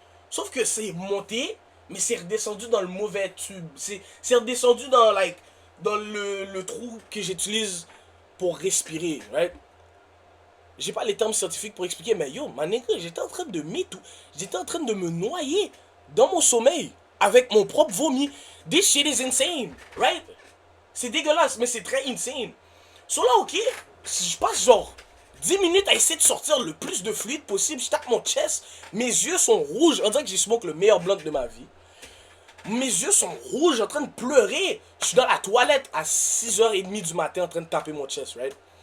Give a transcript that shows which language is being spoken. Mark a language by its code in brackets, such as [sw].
[fr] Sauf que c'est monté, mais c'est redescendu dans le mauvais tube. C'est redescendu dans, like, dans le trou que j'utilise pour respirer, right? J'ai pas les termes scientifiques pour expliquer, mais yo, ma nigga, j'étais en train de j'étais en train de me noyer dans mon sommeil avec mon propre vomi. [en] This shit is insane, right? [fr] C'est dégueulasse, mais c'est très insane. So là, ok, si je passe genre 10 minutes à essayer de sortir le plus de fluide possible, je tape mon chest, mes yeux sont rouges, on dirait que j'ai smoke le meilleur blunt de ma vie. Mes yeux sont rouges, en train de pleurer. Je suis dans la toilette à 6h30 du matin en train de taper mon chest, right?